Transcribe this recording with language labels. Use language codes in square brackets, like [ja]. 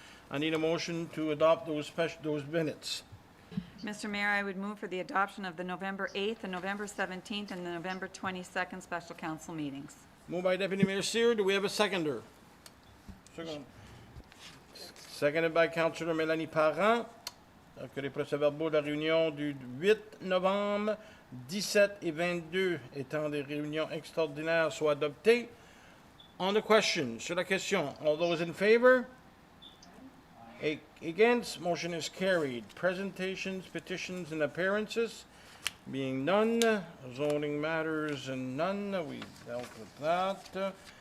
[en] I need a motion to adopt those minutes. Mr. Mayor, I would move for the adoption of the November 8th, the November 17th, and the November 22nd special council meetings. Moved by Deputy Mayor Cyr. Do we have a seconder? Second. Seconded by Councillor Mélanie Parent. [fr] Que les procès-verbaux de la réunion du 8 novembre, 17 et 22 étant des réunions extraordinaires soient adoptés. [en] On the question, [fr] sur la question, [en] all those in favor? Against, motion is carried. Presentations, petitions, and appearances, being none. Zoning matters and none. We dealt with that.